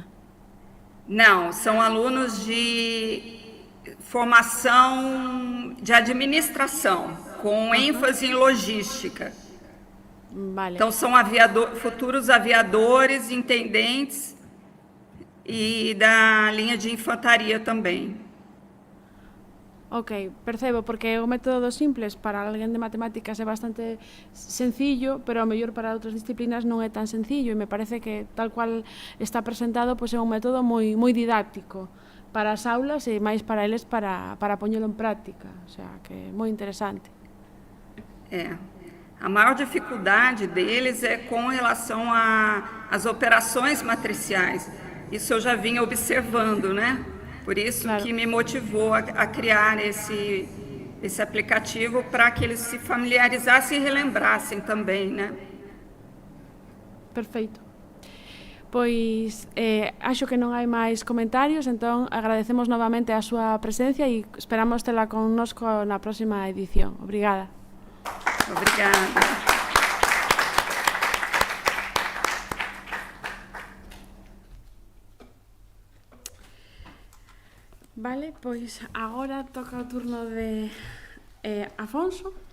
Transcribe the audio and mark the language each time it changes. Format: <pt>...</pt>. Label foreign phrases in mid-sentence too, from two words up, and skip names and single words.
<pt>Não, são alunos de formação de administração, com ênfase em logística.</pt> <gl>Vale.</gl> <pt>Então, são futuros aviadores, intendentes e da linha de infantaria também.</pt> <gl>Ok, percebo, porque o método dos simples para alguén de matemáticas é bastante sencillo, pero ao mellor para outras disciplinas non é tan sencillo, e me parece que</gl> <es>tal cual</es> <gl>está presentado, pois é un método moi didáctico para as aulas e máis para eles para poñelo en práctica,</gl> <es>o sea,</es> <gl>que é moi interesante.</gl> <pt>A maior dificuldade deles é com relação às operações matriciais. Isso eu já vinha observando, né? Por isso que me motivou a criar esse aplicativo para que eles se familiarizassem e relembrassem também, né? Perfeito.</pt> <gl>Pois acho que non hai máis comentarios, entón agradecemos novamente a súa presencia e esperamos tela connosco na próxima edición.</gl> <pt>Obrigada. Obrigada.</pt> <gl>Vale, pois agora toca o turno de Afonso.</gl>